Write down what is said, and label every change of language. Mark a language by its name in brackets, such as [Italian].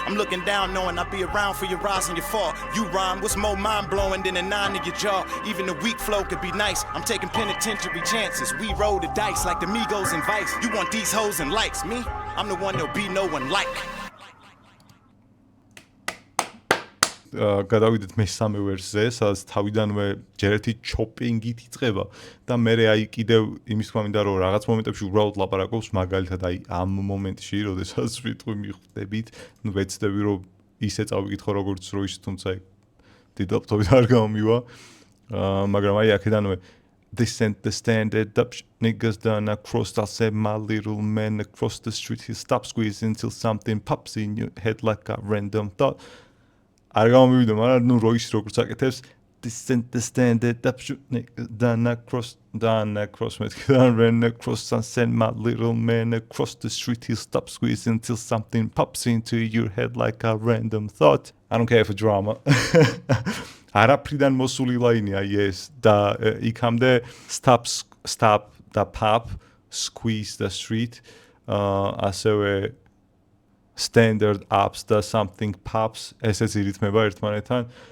[English] I'm looking down knowing I'll be around for your rise and your fall. You rhyme, what's more mind-blowing than a 9 in your jaw? Even a weak flow could be nice. I'm taking penitentiary chances. We roll the dice like the Migos and Vice. You want these hoes and likes. Me, I'm the one there'll be no one like. [Georgian] გადავიდეთ მესამე ვერსზე, სადაც თავიდანვე ჯერ ერთი ჩოპინგით იწყება და მე აი კიდევ იმის თქმა მინდა რომ რაღაც მომენტებში უბრალოდ ლაპარაკობს მაგალითად აი ამ მომენტში, როდესაც ვიტყვი მიხვდებით, ნუ ვეცდები რომ ისე წავიკითხო როგორც როის, თუმცა დიდ ლაპტოპით არ გამომივა, მაგრამ აი აქედანვე [English] This ain't the standard up niggas done across. I said my little man across the street. He stops squeezing till something pops in your head like a random thought. [Georgian] არ გამომივიდა, მაგრამ ნუ როის როგორც აკეთებს [English] This ain't the standard up niggas done across [Georgian] მეთქიდან [English] ran across and send my little man across the street. He stops squeezing till something pops into your head like a random thought. I don't care for drama. [Georgian] არაფრიდან მოსული ლაინია ეს და იქამდე stop და [English] pop squeeze the street [Georgian] ასევე [English] standard ups [Georgian] და [English] something pops [Georgian] ესეც ირითმება ერთმანეთთან